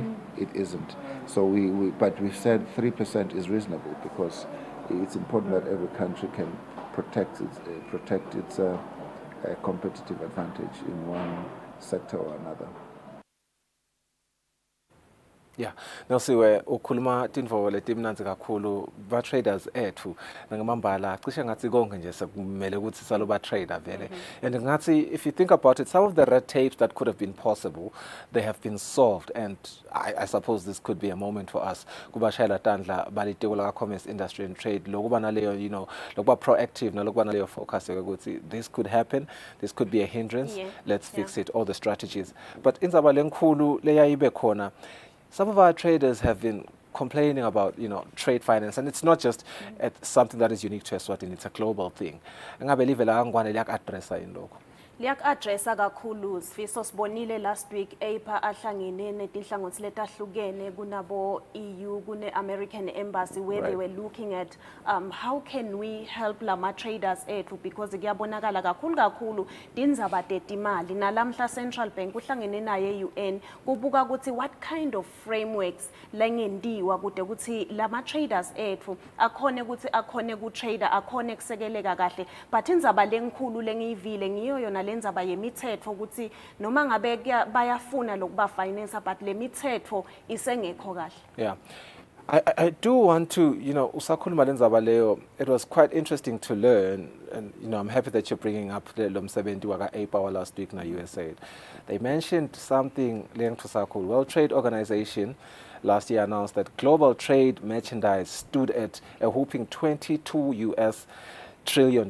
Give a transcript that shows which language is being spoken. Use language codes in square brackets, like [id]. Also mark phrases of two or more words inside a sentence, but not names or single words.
[en] It isn't. So but we've said 3% is reasonable because it's important that every country can protect its competitive advantage in one sector or another. Yeah, [ss] nasiwe ukhuluma tintfo letimnandzi kakhulu ba traders ethu ngamambala cishe ngathi konke nje sekumele ukuthi salo ba trader vele. [en] And ngathi if you think about it, some of the red tapes that could have been possible, they have been solved, and I suppose this could be a moment for us [ss] kubashayela tandla balitiko la [en] commerce industry and trade [ss] lokuba naleyo, [en] you know, [ss] lokuba proactive nalokuba naleyo focus ukuthi [en] this could happen, this could be a hindrance, let's fix it, all the strategies. [ss] But indzaba lenkulu leyayibe khona, [en] some of our traders have been complaining about, you know, trade finance, and it's not just something that is unique to Eswatini, it's a global thing. [ss] Ngabe live la ngwane liyak-addressa yini lokho? Liyak-addressa kakhulu. Sifiso sibonile [en] last week [ss] APA ahlangene netinhlangothi letahlukene kunabo EU, kune American Embassy, [en] where they were looking at how can we help [ss] lama traders ethu, because kuyabonakala kakhulu tindzaba tetimali. Nalamhla Central Bank uhlangene naye UN kubuka ukuthi [en] what kind of frameworks [ss] lengendiwa kude ukuthi lama traders ethu akhone ukuthi akhone ku trader, akhone kusekeleka kahle. But indzaba lenkulu lengiyivile ngiyo yona lendzaba yemithetho ukuthi noma ngabe bayafuna lokuba finance, but le mithetho isengekho kahle. [en] Yeah. I do want to, you know, [ss] usakhuluma lendzaba leyo, [en] it was quite interesting to learn, and you know, I'm happy that you're bringing up the [ss] lomsebenzi waka [en] APA last week na USAID. They mentioned something linked to Sakul. World Trade Organization last year announced that global trade merchandise stood at a whopping $22 trillion.